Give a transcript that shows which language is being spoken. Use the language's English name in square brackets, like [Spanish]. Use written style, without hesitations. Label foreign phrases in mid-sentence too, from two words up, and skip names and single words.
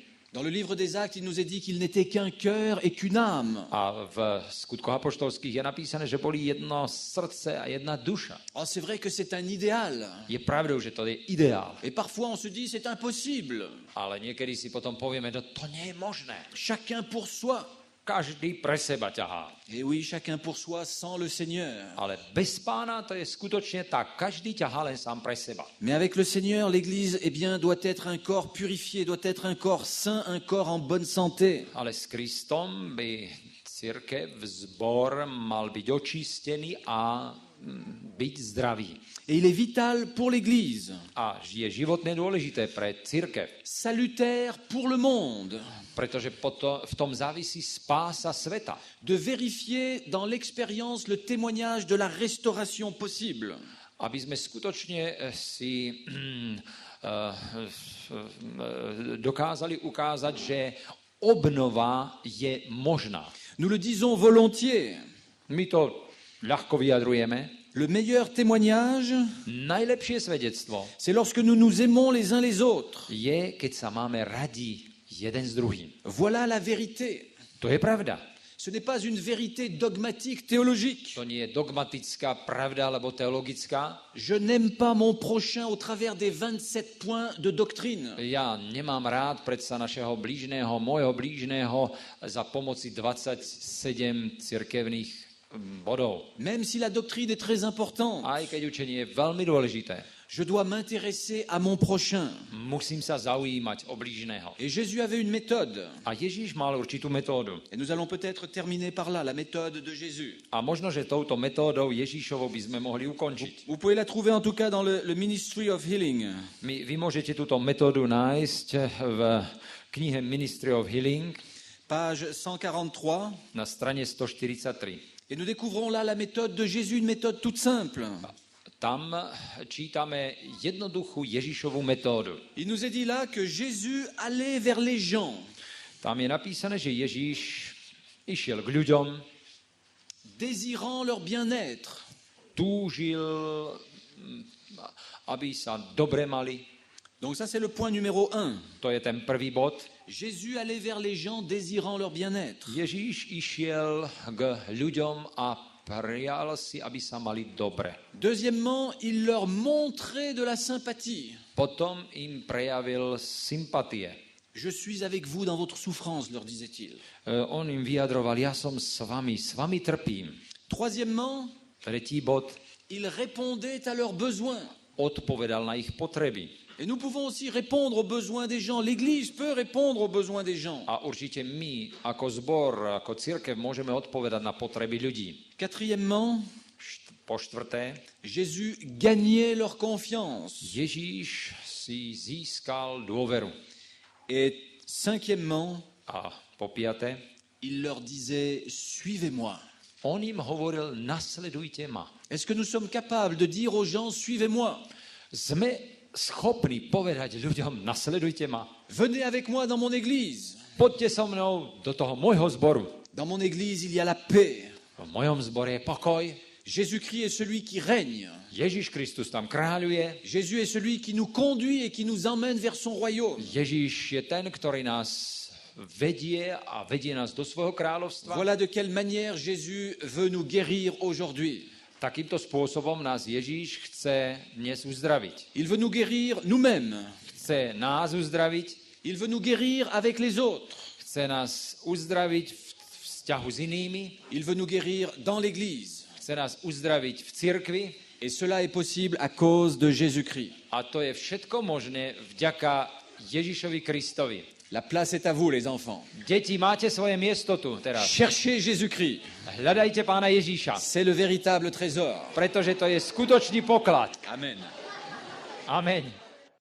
[French] Dans le livre des Actes, il nous est dit qu'il n'était qu'un cœur et qu'une âme. [Slovak] A v skutkoch apoštolských je napísané, že boli jedno srdce a jedna duša. [French] Oh, c'est vrai que c'est un idéal. [Slovak] Je pravdou, že to je ideál. [French] Et parfois, on se dit, c'est impossible. [Slovak] Ale niekedy si potom povieme, že to nie je možné. [French] Chacun pour soi. [Slovak] každý pre seba ťahá. [French] Et oui, chacun pour soi sans le Seigneur. [Slovak] Ale bez Pána to je skutočne tak, každý ťahá len sám pre seba. [French] Mais avec le Seigneur, l'Église, eh bien, doit être un corps purifié, doit être un corps sain, un corps en bonne santé. [Slovak] Ale s Kristom by cirkev, zbor mal byť očistený a byť zdravý. [French] Et il est vital pour l'Église, [Slovak] A je životne dôležité pre cirkev, [French] salutaire pour le monde, [Slovak] pretože v tom závisí spása sveta. [French] de vérifier dans l'expérience le témoignage de la restauration possible. [Slovak] Aby sme skutočne si dokázali ukázať, že obnova je možná. [French] Nous le disons volontiers, [Slovak] My to ľahko vyjadrujeme. [French] le meilleur témoignage, [Slovak] Najlepšie svedectvo [French] c'est lorsque nous nous aimons les uns les autres. [Slovak] je, keď sa máme radi jeden s druhým. [French] Voilà la vérité. [Slovak] To je pravda. [French] Ce n'est pas une vérité dogmatique, théologique. [Slovak] To nie je dogmatická pravda alebo teologická. [French] Je n'aime pas mon prochain au travers des 27 points de doctrine. [Slovak] Ja nemám rád predsa našeho blížneho, môjho blížneho za pomoci 27 cirkevných bodov. [French] Même si la doctrine est très importante, [Slovak] Aj keď učenie je veľmi dôležité, [French] je dois m'intéresser à mon prochain. [Slovak] musím sa zaujímať o blížneho. [French] Et Jésus avait une méthode. [Slovak] A Ježíš mal určitú metódu. [French] Et nous allons peut-être terminer par là, la méthode de Jésus. [Slovak] A možno, že touto metódou Ježíšovou by sme mohli ukončiť. [French] Vous pouvez la trouver en tout cas dans le Ministry of Healing. [Slovak] Vy môžete túto metódu nájsť v knihe Ministry of Healing [French] Page 143. [Slovak] na strane 143. [French] Et nous découvrons là la méthode de Jésus, une méthode toute simple. [Slovak] Tam čítame jednoduchú Ježišovú metódu. [French] Il nous est dit là que Jésus allait vers les gens, [Slovak] Tam je napísané, že Ježíš išiel k ľuďom, [French] désirant leur bien-être. [Slovak] túžil, aby sa dobre mali. [French] Donc ça c'est le point numéro 1. [Slovak] To je ten prvý bod. [French] Jésus allait vers les gens désirant leur bien-être. [Slovak] Ježíš išiel k ľuďom a prijal si, aby sa mali dobre. [French] Deuxièmement, il leur montrait de la sympathie. [Slovak] Potom im prejavil sympatie. [French] Je suis avec vous dans votre souffrance, leur disait-il. [Slovak] On im vyjadroval, ja som s vami trpím. [French] Troisièmement, [Slovak] Tretí bod, [French] il répondait à leurs besoins. [Slovak] odpovedal na ich potreby. [French] Et nous pouvons aussi répondre aux besoins des gens. L'Église peut répondre aux besoins des gens. [Slovak] A určite my, ako zbor, ako cirkev, môžeme odpovedať na potreby ľudí. [French] Quatrièmement, [Slovak] Po štvrté, [French] Jésus gagnait leur confiance. [Slovak] Ježíš si získal dôveru. [French] Et cinquièmement, [Slovak] A po piaté, [French] il leur disait « Suivez-moi ». [Slovak] on im hovoril, nasledujte ma. [French] Est-ce que nous sommes capables de dire aux gens « Suivez-moi » [Slovak] Sme schopní povedať ľuďom, nasledujte ma. [French] Venez avec moi dans mon église. [Slovak] Poďte so mnou do toho môjho zboru. [French] Dans mon église, il y a la paix. [Slovak] V mojom zbore je pokoj. [French] Jésus-Christ est celui qui règne. [Slovak] Ježiš Kristus tam kráľuje. [French] Jésus est celui qui nous conduit et qui nous emmène vers son royaume. [Slovak] Ježiš je ten, ktorý nás vedie a vedie nás do svojho kráľovstva. [French] Voilà de quelle manière Jésus veut nous guérir aujourd'hui. [Slovak] Takýmto spôsobom nás Ježíš chce dnes uzdraviť. [French] Il veut nous guérir nous-mêmes. [Slovak] Chce nás uzdraviť, [French] Il veut nous guérir avec les autres. [Slovak] chce nás uzdraviť v vzťahu s inými, [French] Il veut nous guérir dans l'église. [Slovak] chce nás uzdraviť v cirkvi [French] Et cela est possible à cause de Jésus-Christ. [Slovak] a to je všetko možné vďaka Ježišovi Kristovi. [French] La place est à vous, les enfants. [Slovak] Deti, máte svoje miesto tu teraz. [French] Cherchez Jésus-Christ. [Slovak] Hľadajte Pána Ježíša, [French] C'est le véritable trésor. [Slovak] pretože to je skutočný poklad. [French] Amen. [Slovak] Amen.